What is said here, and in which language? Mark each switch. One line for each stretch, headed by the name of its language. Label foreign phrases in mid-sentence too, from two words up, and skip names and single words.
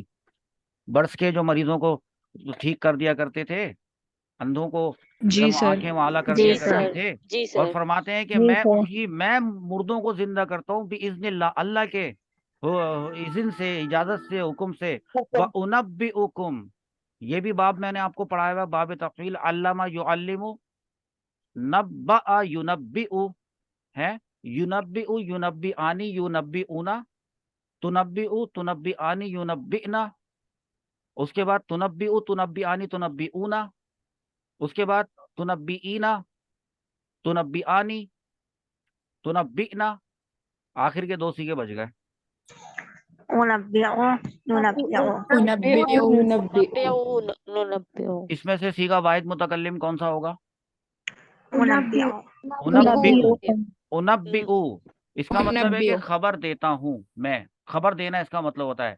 Hindi: बर्स के जो मरीजों को ठीक कर दिया करते थे, अंधों को जी एकदम सर आंखें वाला कर दिया करते थे, और फरमाते हैं कि मैं मुर्दों को जिंदा करता हूँ बिइज़्निल्लाह, अल्लाह के इज़्न से, इजाजत से, हुक्म से।
Arabic: وأنبئكم,
Hindi: ये भी बाब मैंने आपको पढ़ाया हुआ,
Arabic: باب تفعيل، علّم يعلّم، نبّأ ينبّئ, है ينبّئ ينبّئان ينبّئون، تنبّئ تنبّئان ينبّئن,
Hindi: उसके बाद
Arabic: تنبّئ تنبّئان تنبّئون,
Hindi: उसके बाद
Arabic: تنبّئين تنبّئان تنبّئن,
Hindi: आखिर के दो सीखे बच गए। इसमें से
Arabic: صيغة واحد متكلم
Hindi: कौन सा होगा? उनब्बिउ। उनब्बिउ इसका मतलब है कि खबर देता हूँ मैं, खबर देना इसका मतलब होता है।